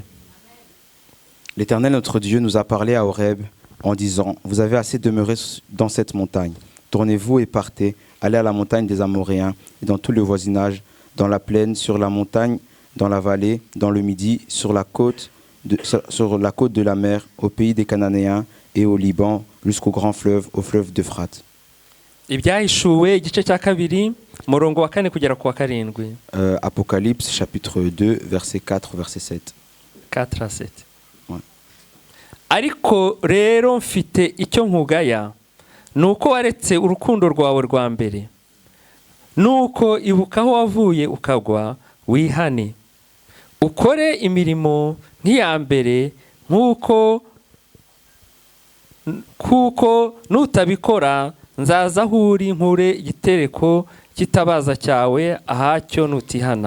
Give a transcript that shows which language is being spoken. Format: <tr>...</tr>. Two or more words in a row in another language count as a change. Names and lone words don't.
<fr>L'Éternel notre Dieu nous a parlé à Horeb en disant: vous avez assez demeuré dans cette montagne. Tournez-vous et partez, allez à la montagne des Amoréens et dans tout le voisinage, dans la plaine, sur la montagne, dans la vallée, dans le midi, sur la côte de la mer, au pays des Cananéens et au Liban, jusqu'au grand fleuve, au fleuve d'Euphrate.</fr> <rw>Ibyahishuwe igice cya kabiri murongo wa 4 kugera ku wa 7.</rw> <fr>Apocalypse chapitre 2 verset 4 verset 7. 4 à 7. Ouais.</fr> <rw>Ariko rero mfite icyo nkugaya, nuko waretse urukundo rwawe rwa mbere. Nuko ibuka aho wavuye ukagwa, wihane. Ukore imirimo nk'iya mbere, kuko nutabikora nzaza aho uri nkure igitereko kitabaza cyawe ahacyo nutihana.</rw>